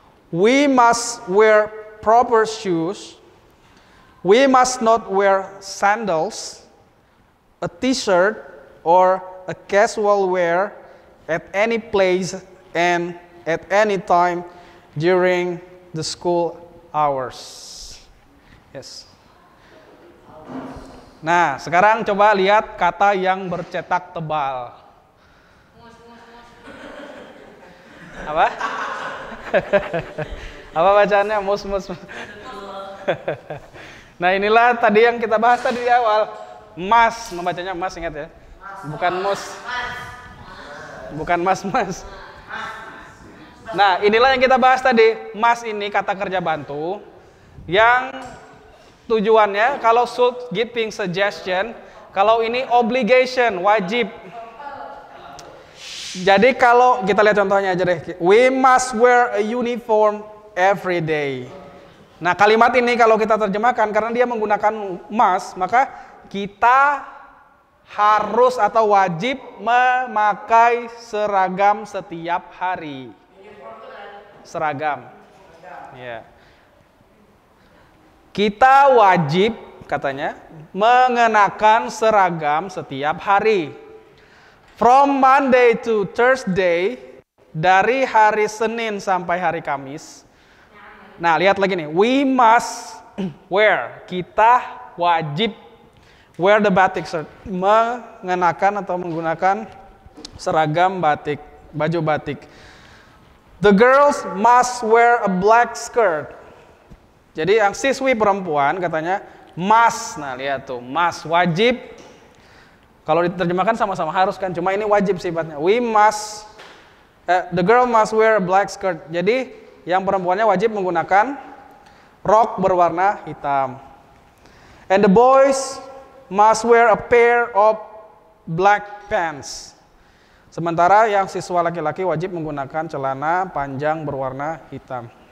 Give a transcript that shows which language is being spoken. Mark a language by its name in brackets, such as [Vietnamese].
[English] We must wear proper shoes. We must not wear sandals, a t-shirt, or a casual wear at any place and at any time during the school hours. Yes. [Indonesian] Nah, sekarang coba lihat kata yang bercetak tebal. Apa? Apa bacaannya? Mus. Nah, inilah tadi yang kita bahas tadi di awal. Mas, membacanya mas, ingat ya. Bukan mus. Bukan mas. Nah, inilah yang kita bahas tadi. Mas ini kata kerja bantu yang tujuannya kalau should [English] giving suggestion, [Indonesian] kalau ini obligation, wajib. Jadi kalau kita lihat contohnya aja deh. [English] We must wear a uniform every day. [Indonesian] Nah, kalimat ini kalau kita terjemahkan karena dia menggunakan must, maka kita harus atau wajib memakai seragam setiap hari. Seragam. Ya. Kita wajib katanya mengenakan seragam setiap hari. [English] From Monday to Thursday, [Indonesian] dari hari Senin sampai hari Kamis. Nah, lihat lagi nih. [English] We must wear. [Indonesian] Kita wajib [English] wear the batik shirt. [Indonesian] Mengenakan atau menggunakan seragam batik, baju batik. [English] The girls must wear a black skirt. [Indonesian] Jadi yang siswi perempuan katanya must. Nah, lihat tuh, must, wajib. Kalau diterjemahkan sama-sama harus kan, cuma ini wajib sifatnya. [English] We must, the girl must wear a black skirt. [Indonesian] Jadi yang perempuannya wajib menggunakan rok berwarna hitam. [English] And the boys must wear a pair of black pants. [Indonesian] Sementara yang siswa laki-laki wajib menggunakan celana panjang berwarna hitam.